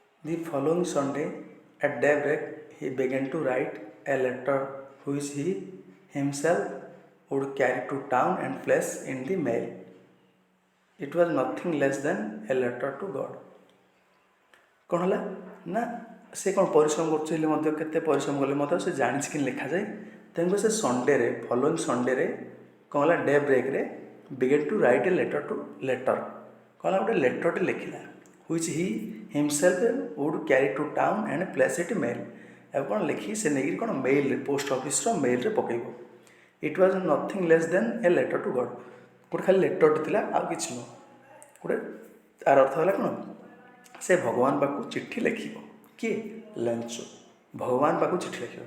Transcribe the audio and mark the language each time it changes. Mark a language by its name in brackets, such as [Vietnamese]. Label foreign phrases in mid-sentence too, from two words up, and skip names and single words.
[English] The following Sunday at daybreak he began to write a letter which he himself would carry to town and place in the mail. It was nothing less than a letter to God. [Odia] କ'ଣ ହେଲା ନା ସେ କ'ଣ ପରିଶ୍ରମ କରୁଛି ହେଲେ ମଧ୍ୟ କେତେ ପରିଶ୍ରମ କଲେ ମଧ୍ୟ ସେ ଜାଣିଛି କି ଲେଖାଯାଏ। ତେଣୁ ସେ ସଣ୍ଡେରେ ଫଲୋଇଂ ସଣ୍ଡେରେ କ'ଣ ହେଲା [English] day break began to write a letter [Odia] କ'ଣ ହେଲା ଗୋଟେ ଲେଟର୍ଟେ ଲେଖିଲା [English] which he himself would carry to town and place it mail। [Odia] ଆଉ କ'ଣ ଲେଖିକି ସେ ନେଇକି କ'ଣ ମେଲ୍ରେ ପୋଷ୍ଟ ଅଫିସର ମେଲ୍ରେ ପକାଇବ। [English] It was nothing less than a letter to God. [Odia] ଗୋଟେ ଖାଲି ଲେଟର୍ଟେ ଥିଲା ଆଉ କିଛି ନୁହଁ। ଗୋଟେ ତାର ଅର୍ଥ ହେଲା କ'ଣ ସେ ଭଗବାନ ପାଖକୁ ଚିଠି ଲେଖିବ। କିଏ ଲେଞ୍ଚୁ ଭଗବାନ ପାଖକୁ ଚିଠି ଲେଖିବ।